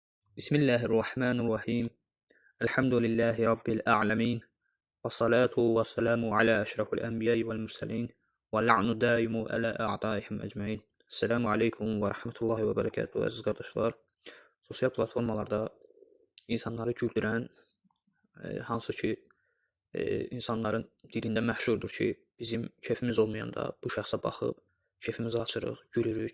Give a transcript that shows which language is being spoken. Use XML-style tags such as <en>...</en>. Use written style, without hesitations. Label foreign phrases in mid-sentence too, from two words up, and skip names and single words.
<ar>بسم الله الرحمن الرحيم الحمد لله رب العالمين والصلاة والسلام على أشرف الأنبياء والمرسلين واللعن دائم على أعدائهم أجمعين. السلام عليكم ورحمة الله وبركاته</ar> <az>əziz qardaşlar. Sosial platformalarda insanları güldürən, hansı ki insanların dilində məşhurdur ki, bizim kefimiz olmayanda bu şəxsə baxıb kefimizi açırıq, gülürük.</az>